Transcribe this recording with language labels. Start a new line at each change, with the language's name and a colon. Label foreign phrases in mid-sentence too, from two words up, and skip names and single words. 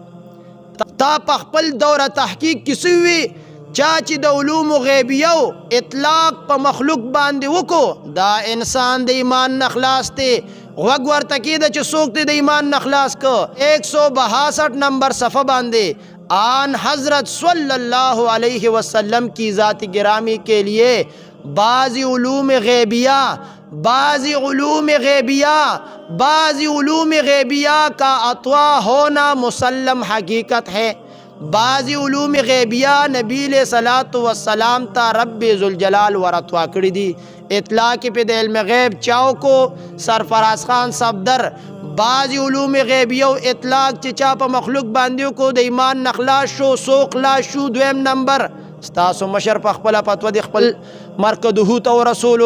Pashto: تا په خپل دوره تحقیق کې سوي چا چې د علوم غیبیه او اطلاق په مخلوق باندې وکړو، دا انسان د ایمان نه خلاص دی. غوږ ورته کېده چې څوک دی د ایمان نه خلاص کو.
Urdu: 162 نمبر صفحه باندې آن حضرت
Arabic: صلی اللہ علیہ وسلم
Urdu: کی ذات گرامی کے لیے بعضی علوم غیبیہ، بعضی علوم غیبیہ، بعضی علوم غیبیہ کا عطا ہونا مسلم حقیقت ہے.
Pashto: بعضی علوم غیبیہ نبی
Arabic: علیہ الصلاۃ والسلام
Pashto: تا رب ذوالجلال ورتوا کړی دي. اطلاق په د علم غیب چاو کو سرفراز خان صفدر. بعضی علوم غیبیہ او اطلاق چې چا په مخلوق باندې کو د ایمان نخلاص شو. سو خلاص شو. دویم نمبر ستاسو مشر په خپل فتوا د خپل مرکزه ته ورسولو.